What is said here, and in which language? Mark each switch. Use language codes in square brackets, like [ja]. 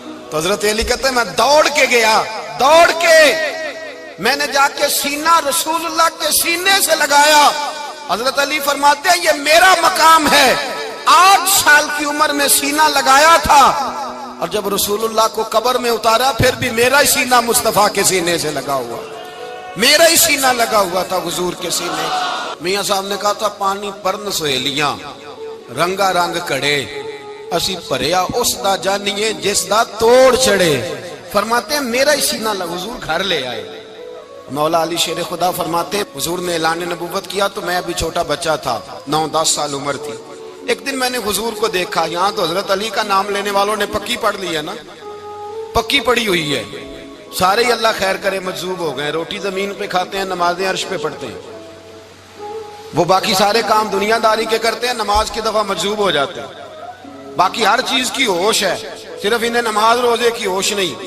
[ur] تو حضرت علی کہتے ہیں میں دوڑ کے گیا، دوڑ کے میں نے جا کے سینہ رسول اللہ کے سینے سے لگایا. حضرت علی فرماتے ہیں یہ میرا مقام ہے، 8 سال کی عمر میں سینہ لگایا تھا، اور جب رسول اللہ کو قبر میں اتارا پھر بھی میرا ہی سینہ مصطفیٰ کے سینے سے لگا ہوا، میرا ہی سینہ لگا ہوا تھا حضور کے سینے. [pa] میاں صاحب نے کہا تھا پانی پرن سہیلیاں رنگا رنگ کڑے، اسی پریا اس دا جانیے جس دا توڑ چڑے. [ur] فرماتے ہیں میرا ہی سینہ لگا، حضور گھر لے آئے. مولا علی شیر خدا فرماتے حضور نے اعلان نبوت کیا تو میں ابھی چھوٹا بچہ تھا، 9-10 سال عمر تھی. ایک دن میں نے حضور کو دیکھا، یہاں تو حضرت علی کا نام لینے والوں نے پکی پڑھ لی ہے نا، پکی پڑھی ہوئی ہے، سارے ہی اللہ خیر کرے مجذوب ہو گئے، روٹی زمین پہ کھاتے ہیں، نمازیں عرش پہ پڑھتے ہیں، وہ باقی سارے کام دنیا داری کے کرتے ہیں، نماز کی دفعہ مجذوب ہو جاتے ہیں، باقی ہر چیز کی ہوش ہے، صرف انہیں نماز روزے کی ہوش نہیں.